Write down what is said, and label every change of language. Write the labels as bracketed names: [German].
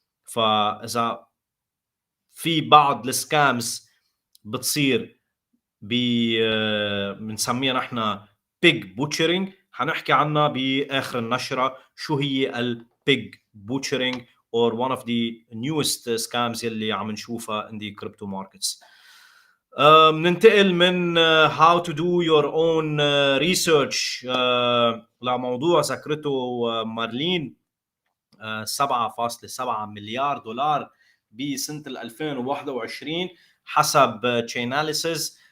[Arabic] فاذا في بعض السكامز بتصير بنسميها نحن بيج بوتشرينج، حنحكي عنها باخر النشره شو هي البيج بوتشرينج [English] or one of the newest scams [Arabic] اللي عم نشوفها [English] in the crypto markets. [Arabic] بننتقل من [English] how to do your own research [Arabic] لموضوع ذكرته مارلين. 7.7 مليار دولار بسنة 2021 حسب Chainalysis.